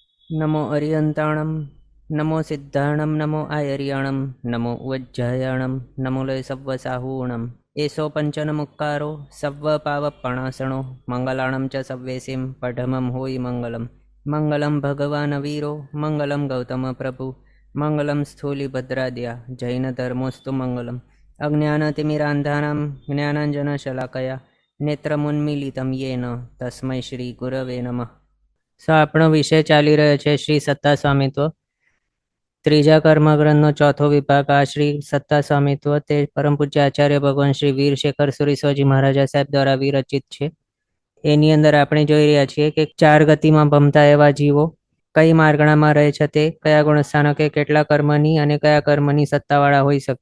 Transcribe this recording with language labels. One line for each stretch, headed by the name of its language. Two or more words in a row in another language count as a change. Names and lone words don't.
Prakrit languages: नमो अरियन्ताणं नमो सिद्धाणं नमो आयर्याणं नमो उज्जयाणं नमो लय सव्वसाहूणम् एषो पञ्चनमुक्कारो सव्वपावपणासणो मङ्गलाणं च सव्वेसिं पठमं होयि मङ्गलं
Sanskrit: मङ्गलं भगवान् वीरो मङ्गलं गौतमप्रभु मङ्गलं स्थूलिभद्राद्या जैनधर्मोऽस्तु मङ्गलम् अज्ञानतिमिरान्धानां ज्ञानाञ्जनशलाकया नेत्रमुन्मीलितं येन तस्मै श्रीगुरवे नमः।
Gujarati: આપણો વિષય ચાલી રહ્યો છે શ્રી સત્તા સ્વામિત્વ, ત્રીજા કર્મગ્રંથનો ચોથો વિભાગ આ શ્રી સત્તા સ્વામિત્વ તે પરમ પૂજ્ય આચાર્ય ભગવાન શ્રી વીરશેખર સુરીશ્વરજી મહારાજા સાહેબ દ્વારા વિરચિત છે. એની અંદર આપણે જોઈ રહ્યા છીએ કે 4 ગતિમાં ભમતા એવા જીવો કઈ માર્ગણામાં રહે છે, તે કયા ગુણસ્થાનકે કેટલા કર્મની અને કયા કર્મની સત્તાવાળા હોઈ શકે.